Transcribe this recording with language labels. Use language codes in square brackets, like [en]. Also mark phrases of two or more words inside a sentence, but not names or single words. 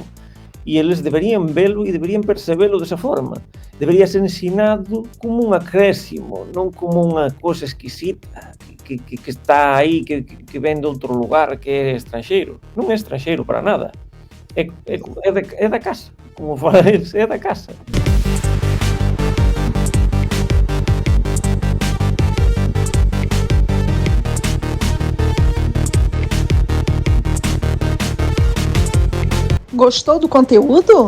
[gl] E eles deberían velo e deberían percebelo desa forma. Debería ser ensinado como un acréscimo, non como unha cosa exquisita que está aí, que ven de outro lugar, que é estranxeiro. Non é estranxeiro para nada. É da casa, como fala eles, é da casa. [pt] Gostou do conteúdo?